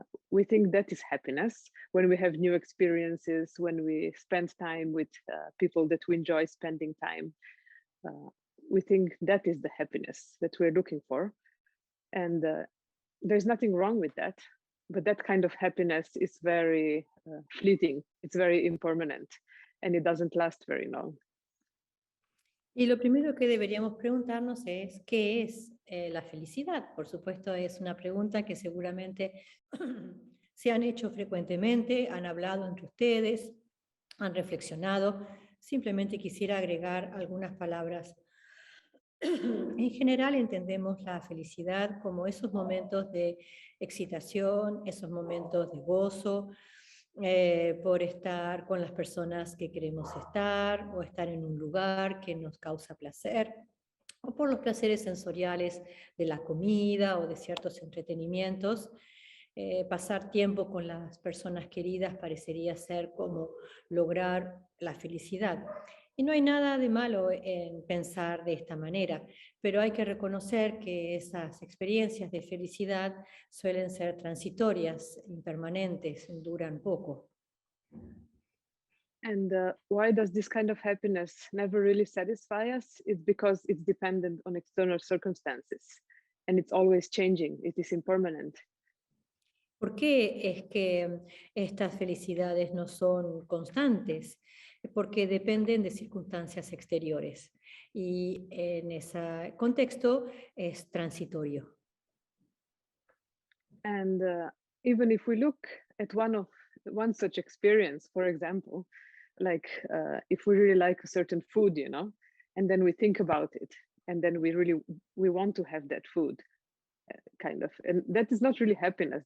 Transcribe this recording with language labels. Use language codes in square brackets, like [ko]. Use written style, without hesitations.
[en] We think that is happiness. When we have new experiences, when we spend time with people that we enjoy spending time, we think that is the happiness that we're looking for. And there's nothing wrong with that. But that kind of happiness is very fleeting. It's very impermanent, and it doesn't last very long. [es] Y lo primero que deberíamos preguntarnos es, ¿qué es la felicidad? Por supuesto, es una pregunta que seguramente se han hecho frecuentemente, han hablado entre ustedes, han reflexionado. Simplemente quisiera agregar algunas palabras. En general entendemos la felicidad como esos momentos de excitación, esos momentos de gozo, por estar con las personas que queremos estar o estar en un lugar que nos causa placer, o por los placeres sensoriales de la comida o de ciertos entretenimientos. Pasar tiempo con las personas queridas parecería ser como lograr la felicidad. Y no hay nada de malo en pensar de esta manera, pero hay que reconocer que esas experiencias de felicidad suelen ser transitorias, impermanentes, duran poco. [en] And why does this kind of happiness never really satisfy us? It's because it's dependent on external circumstances, and it's always changing. It is impermanent. [es] ¿Por qué es que estas felicidades no son constantes? Porque dependen de circunstancias exteriores y en ese contexto es transitorio. [en] And even if we look at one such experience, for example, like if we really like a certain food, you know, and then we think about it, and then we want to have that food, kind of, and that is not really happiness.